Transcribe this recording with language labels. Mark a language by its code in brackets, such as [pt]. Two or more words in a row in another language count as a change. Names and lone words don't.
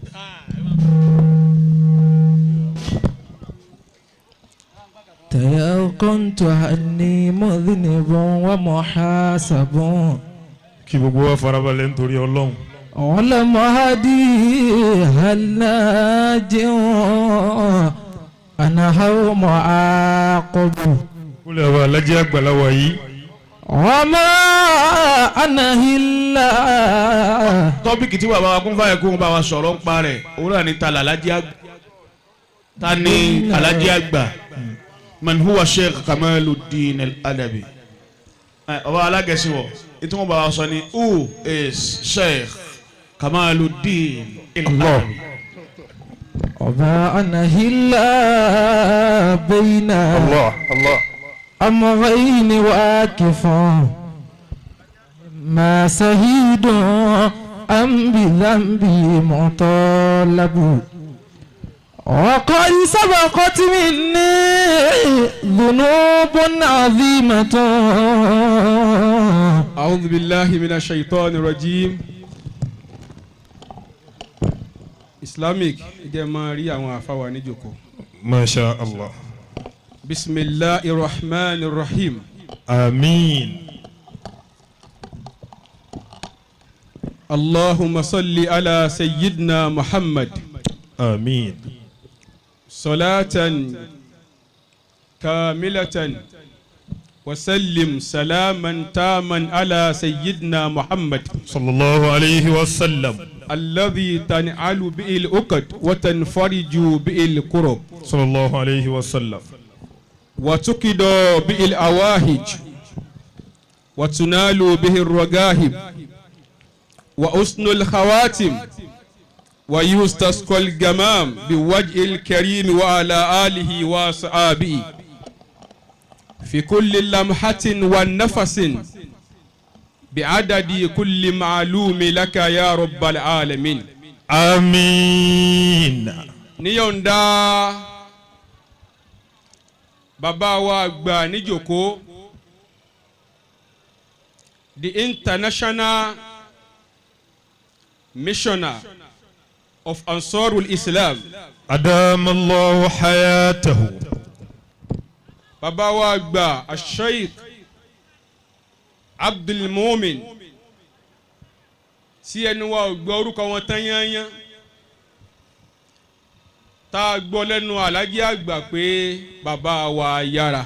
[ar] تيقنت أني مذنب ومحاسب [yo] kí gbogbo wa farabalẹ̀ nítorí Ọlọ́run. [ar] ولم هدي هل ناجي أنا هو معاقب. [yo] kúlẹ̀ wa Alhaji Agba la wà yìí. [ar] وما أنا إلا. [yo] tọ́pìkì tí bàbá wa Kunfayakun bá wa sọ̀rọ̀ ń pa rẹ̀ òun náà ni ta Alhaji Agba. ta ni Alhaji Agba. [ar] من هو Sheikh Kamaluddin al-Adabi. [yo] ọba alágẹ̀sí wọ̀ ètò wọn bá wa sọ ni [en] who is [yo] Sheikh Kamaluddin al-Adabi. [ar] وما أنا إلا بين أمرين واقف ما سهيد أم بذنبي مطالب وقد سبقت مني ذنوب عظيمة. أعوذ بالله من الشيطان الرجيم. [yo] Islamic jẹ́ máa rí àwọn àfáwà níjòkó. [ar] ما شاء الله. بسم الله الرحمن الرحيم. Àmín. اللهم صل على سيدنا محمد. Àmín. صلاة كاملة وسلم سلاما تاما على سيدنا محمد. صلى الله عليه وسلم. الذي تنعل به العقد وتنفرج به الكرب. صلى الله عليه وسلم. وتكد به الأواهج وتنال به الرغائب وحسن الخواتم ويستسقى الغمام بوجه الكريم وعلى آله وصحبه في كل لمحة ونفس بعدد كل معلوم لك يا رب العالمين. آمين. [yo] níyọ̀ǹda bàbá wa àgbà níjòkó [en] the international missioner of Ansarul Islam. [ar] أدام الله حياته. [yo] bàbá wa àgbà Sheikh Abdul Mumin tí ẹni wa ò gbọ́ orúkọ wọn tán yányán tá a gbọ́ lẹ́nu Alhaji Agba pé bàbá wa Ayara.